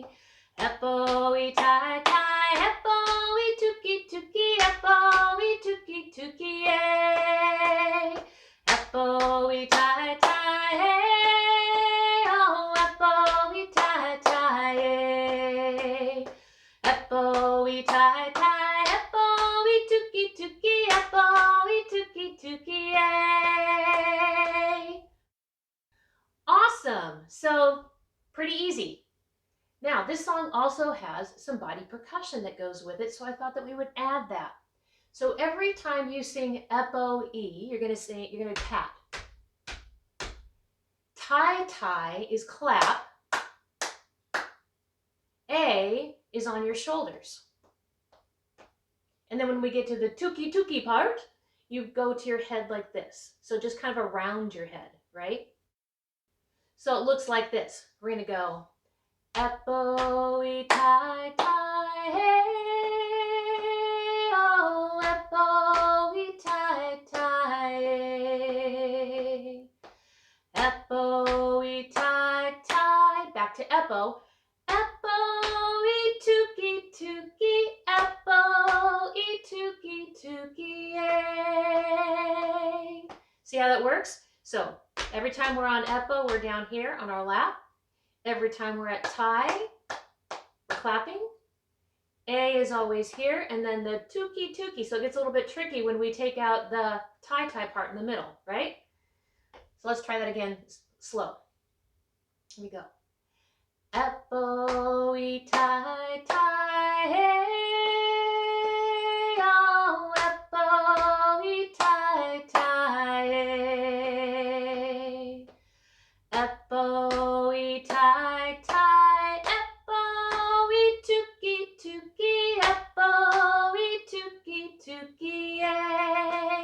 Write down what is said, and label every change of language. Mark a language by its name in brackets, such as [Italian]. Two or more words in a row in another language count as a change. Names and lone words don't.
[Māori] Epoi Tai Tai, Epoi Tuki Tuki, Epoi Tuki Tuki A, Epoi Tai Tai A, oh Epoi Tai Tai A, Epoi Tai Tai, Epoi Tuki Tuki, Epoi Tuki Tuki A. [English] Awesome! So, pretty easy. Now, this song also has some body percussion that goes with it, so I thought that we would add that. So every time you sing Epoi, you're going to tap. Tai Tai is clap. A is on your shoulders. And then when we get to the tuki tuki part, you go to your head like this. So just kind of around your head, right? So it looks like this. We're going to go [Māori] Epoi Tai Tai Hey, oh Epoi Tai Tai Hey, Epoi Tai Tai, [English] back to Epo. [Māori] Epoi Tuki Tuki, Epoi Tuki Tuki A. [English] See how that works? So every time we're on Epo, we're down here on our lap. Every time we're at Tai, we're clapping. A is always here, and then the tuki tuki. So it gets a little bit tricky when we take out the Tai Tai part in the middle, right? So let's try that again slow. Here we go. [Māori] Epoi Tai Tai Hey, oh Epoi Tai Tai Hey, Epoi Tai Tai, Epoi Tuki Tuki, Epoi Tuki Tuki A.